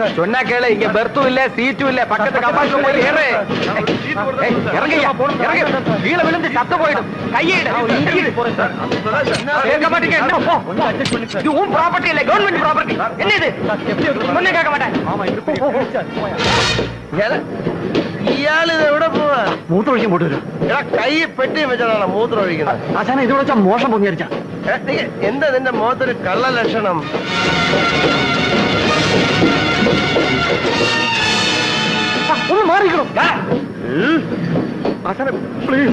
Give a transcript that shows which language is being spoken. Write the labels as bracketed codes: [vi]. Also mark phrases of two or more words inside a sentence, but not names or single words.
[ta] சொன்னா கேளு, இங்க பெர்த்தும் இல்ல சீட்டும் இல்ல. பக்கத்து கம்பார்ட்மெண்ட் போய் ஏறு. இறங்கய்யா இறங்க. கீழே விழுந்து சத்த போயிடும். கையிடு. கேட்க மாட்டீங்க. என்ன போ. இது உன் ப்ராப்பர்ட்டி இல்ல, [en] government property. [ta] என்ன இது? சொன்ன கேட்க மாட்டேன். [ml] ഇയാൾ ഇത് എവിടെ പോവാ? മൂത്രമൊഴിക്കാൻ പോട്ട് വരും. എടാ കൈ പെട്ടി വെച്ചാണ് മൂത്രം ഒഴിക്കുന്നത്. ആശാന ഇത് വെച്ചാൽ മോശം പൊങ്ങിയരിച്ച. എന്താ നിന്റെ മുഖത്തൊരു കള്ള ലക്ഷണം? ഒന്ന് മാറിക്കണോ ആശാന, പ്ലീസ്.